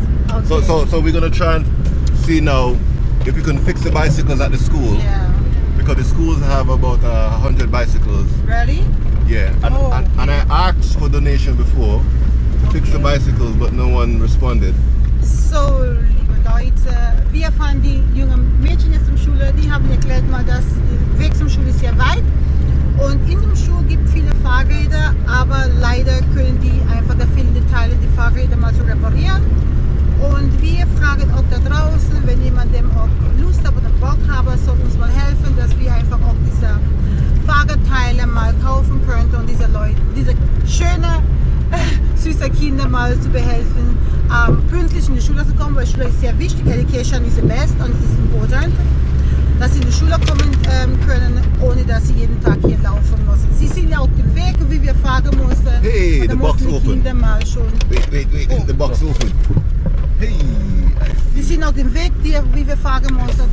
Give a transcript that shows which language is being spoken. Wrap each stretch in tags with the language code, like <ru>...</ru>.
<en>Okay. So we're gonna try and see now if we can fix the bicycles at the school. Yeah. Because the schools have about 100 bicycles. Ready? Yeah. And I asked for donation before to fix the bicycles, but no one responded.</en> <de>So, liebe Leute, wir fahren die jungen Mädchen jetzt zur Schule, die haben erklärt mal, dass der Weg zum Schule ist sehr weit und in dem Schul gibt viele Fahrräder, aber leider können die einfach, da fehlen die Teile, die Fahrräder mal zu reparieren. Und wir fragen auch da draußen, wenn jemand dem auch Lust hat oder Bock hat, soll uns mal helfen, dass wir einfach auch diese Fahrradteile mal kaufen könnten und diese Leute, diese schöne, süße Kinder mal zu behelfen, pünktlich in die Schule zu kommen, weil Schule ist sehr wichtig.</de> <en>Education is the best and is important.</en> <de>Dass sie in die Schule kommen können, ohne dass sie jeden Tag hier laufen müssen. Sie sind ja auf dem Weg, wie wir fahren mussten. Hey, und da</de> <en>the box</en> <de>mussten die</de> <en>open.</en> <de>Kinder mal schon.</de> <en>Wait, the box open. Hey.</en> <de>Sie sind auf dem Weg, wie wir fahren mussten.</de>